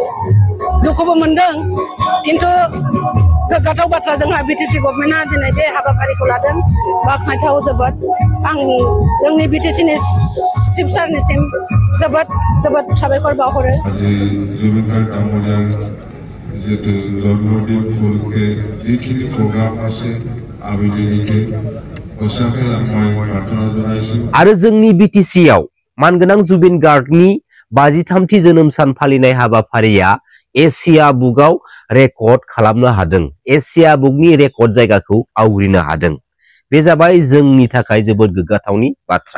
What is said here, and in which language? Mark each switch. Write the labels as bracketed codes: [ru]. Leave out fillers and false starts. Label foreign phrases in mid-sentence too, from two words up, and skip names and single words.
[brx] दुखुबो मोनदों, खिन्थु गोग्गाथाव बाथ्रा जोंहा बिटिसि गभर्नमेन्टआ दिनै बे हाबाफारिखौ लादों, बाख्नायथाव जोबोद। आं जोंनि बिटिसिनि चिफ सारनिसिम जोबोद जोबोद साबायखर बावहरो। [as] जुबिन गार्ग डाঙৰীয়াৰ যেহেতু জন্মদিন উপলক্ষে যিখিনি প্ৰগ্ৰাম আছে আবেলিলৈকে সঁচাকৈ মই প্ৰাৰ্থনা জনাইছোঁ। [brx] आरो जोंनि बिटिसियाव मानगोनां जुबिन गार्गनि 53थि जोनोम सान फालिनाय हाबाफारिया एशिया बुकआव रेकर्ड खालामनो हादों। एशिया बुकनि रेकर्ड जायगाखौ आवग्रिनो हादों। बे जाबाय जोंनि थाखाय जोबोद गोग्गाथावनि बाथ्रा।